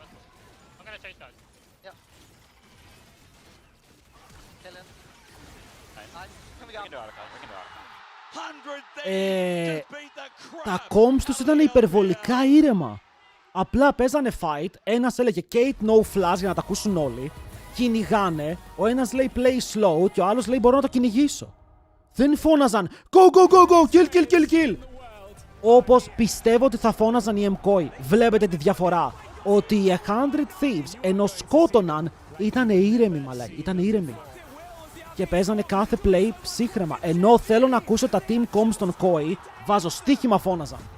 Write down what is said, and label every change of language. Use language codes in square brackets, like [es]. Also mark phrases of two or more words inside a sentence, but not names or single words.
[el] Τα comms τους ήταν υπερβολικά ήρεμα. Απλά παίζανε fight, ένας έλεγε [en] Kate no flash [el] για να τα ακούσουν όλοι. Κυνηγάνε, ο ένας λέει [en] play slow [el] και ο άλλος λέει μπορώ να το κυνηγήσω. Δεν φώναζαν [en] go go go go, kill kill kill kill. [el] Όπως πιστεύω ότι θα φώναζαν οι MKOI. Βλέπετε τη διαφορά. Ότι οι 100 Thieves ενώ σκότωναν ήταν ήρεμοι μαλάκι, ήταν ήρεμοι. Και παίζανε κάθε play ψύχρεμα. Ενώ θέλω να ακούσω τα [en] team comms [el] των KOI, βάζω στοίχημα φώναζαν.